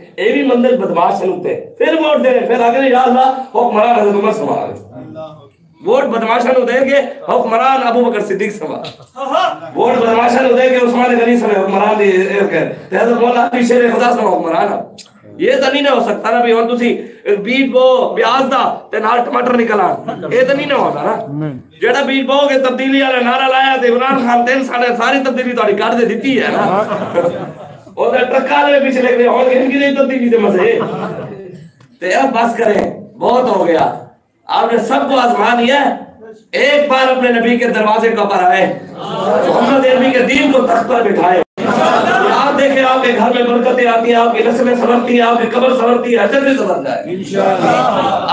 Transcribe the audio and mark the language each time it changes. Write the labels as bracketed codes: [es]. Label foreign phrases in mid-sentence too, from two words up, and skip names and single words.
[pa] اے بھی مندر بدماش سنتے پھر ووٹ دے رہے، پھر آگے یا اللہ حکمران حضرت عمر سنبھال، ووٹ بدماشا نو دے کے حکمران ابو بکر صدیق سنبھال، ووٹ بدماشا نو دے کے عثمان غنی سنبھال حکمران دی حضرت مولا علی شیر خدا سنبھال حکمران. یہ تو نہیں نہ ہو سکتا نا بھی ہن تسی بیج بو پیاز دا تے نال ٹماٹر نکل آن، یہ تو نہیں نہ ہوتا نا. جڑا بیج بو کے تبدیلی والا نعرہ لایا تے عمران خان 3 سال ساری تبدیلی تہاڈی کر دے دتی ہے نا. او تے ٹرکا دے پیچھے لگ دے ہن ان کی نہیں تبدیلی تے مزے تے [ur] اب بس کریں، بہت ہو گیا. آپ نے سب کو آزما لیا ہے. ایک بار اپنے نبی کے دروازے کا پر آئے، محمد نبی کے دین کو تخت پر بٹھائے. آپ دیکھیں آپ کے گھر میں برکتیں آتی ہیں، آپ کی نسلیں سنورتی ہیں، آپ کی قبر سنورتی ہے، اجر بھی سنور جائے انشاءاللہ.